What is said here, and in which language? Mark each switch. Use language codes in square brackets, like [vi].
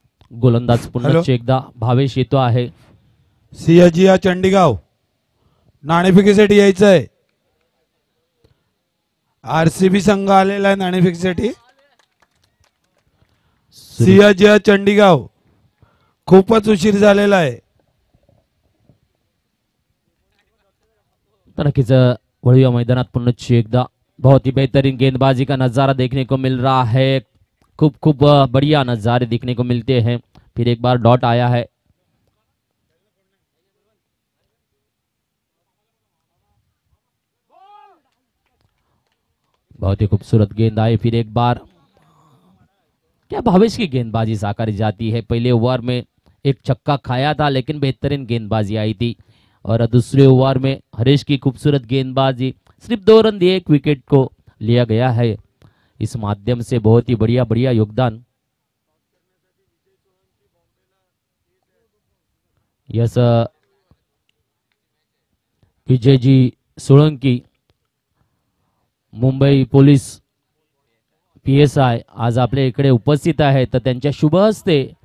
[mr] गोलंदाज पुन्हा एकदा भावेश येतो आहे. सियाजिया चंडीगाव नाणेफेकीसाठी यायचं आहे. आरसीबी संघ आलेला आहे नाणेफेकीसाठी. सियाजिया चंडीगाव खूपच उशीर झालेला है। तर नक्कीच वळूया मैदानात पुन्हा एकदा [hi] बहुत ही बेहतरीन गेंदबाजी का नज़ारा देखने को मिल रहा है। खूब खूब बढ़िया नज़ारे देखने को मिलते हैं। फिर एक बार डॉट आया है। बहुत ही खूबसूरत गेंद आई। फिर एक बार क्या भावेश की गेंदबाजी साकारी जाती है। पहले ओवर में एक छक्का खाया था लेकिन बेहतरीन गेंदबाजी आई थी, और दूसरे ओवर में हरीश की खूबसूरत गेंदबाजी, सिर्फ 2 रन दिए 1 विकेट को लिया गया है। इस माध्यम से बहुत ही बढ़िया योगदान [mr] yes Vijay ji Solanki Mumbai police PSI आज आपल्या इकडे उपस्थित आहे। तर त्यांच्या शुभ हस्ते